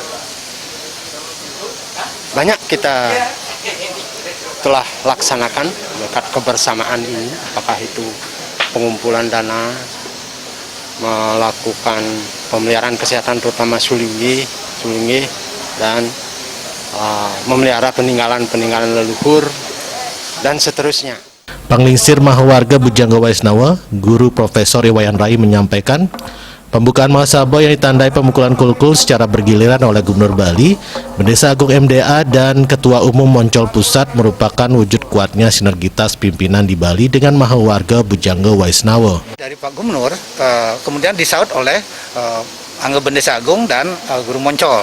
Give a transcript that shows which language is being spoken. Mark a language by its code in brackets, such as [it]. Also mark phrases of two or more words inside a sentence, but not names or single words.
[id] Banyak kita telah laksanakan berkat kebersamaan ini, apakah itu pengumpulan dana, melakukan pemeliharaan kesehatan terutama sulinggi, dan memelihara peninggalan leluhur, dan seterusnya. Panglingsir Maha Warga Bujangga Waisnawa, Guru Profesor Iwayan Rai menyampaikan, pembukaan Mahasabah yang ditandai pemukulan kulkul secara bergiliran oleh Gubernur Bali, Bendesa Agung MDA, dan Ketua Umum Moncol Pusat merupakan wujud kuatnya sinergitas pimpinan di Bali dengan Maha Warga Bujangga Waisnawa. Dari Pak Gubernur, kemudian disaut oleh Angga Bendesa Agung dan Guru Moncol.